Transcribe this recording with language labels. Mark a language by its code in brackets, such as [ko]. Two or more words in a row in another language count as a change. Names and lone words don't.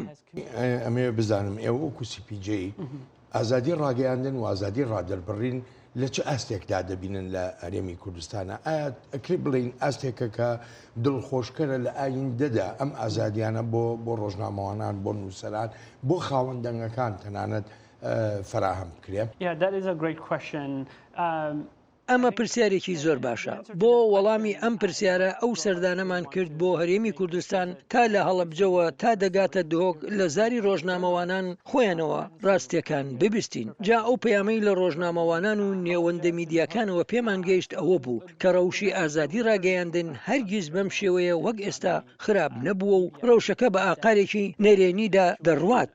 [ckb] ئەمێ بزانم ئێوە وەکو CPJ ئازادی ڕاگەیاندن و ئازادی ڕادەربڕین لە چه ئاستێکدا دەبینن لە هەرێمی کوردستانە؟ ئایا ئەکرێ بڵین ئاستێکە کە دڵخۆشکەرە لە ئایندەدا ئەم ئازادیانە بۆ ڕۆژنامەوانان، بۆ نووسەران، بۆ خاوەندەنگەکان تەنانەت فراهم بکرێ؟ [en] Yeah, that is a great question. [ckb] ئەمە پرسیارێکی زۆر باشە. بۆ وەڵامی ئەم پرسیارە ئەو سەردانەمان کرد بۆ هەرێمی کوردستان تا لە هەڵەبجەوە تا دەگاتە دۆک لە زاری ڕۆژنامەوانان خۆیانەوە ڕاستیەکان ببیستین. جا ئەو پەیامەی لە ڕۆژنامەوانان و نێوەندە میدیاکانەوە پێمان گەیشت ئەوە بوو کە ڕەوشی ئازادی ڕاگەیاندن هەرگیز بەم شێوەیە وەک ئێستا خراپ نەبووە و ڕەوشەکە بە ئاقارێکی نەرێنیدا دەڕوات.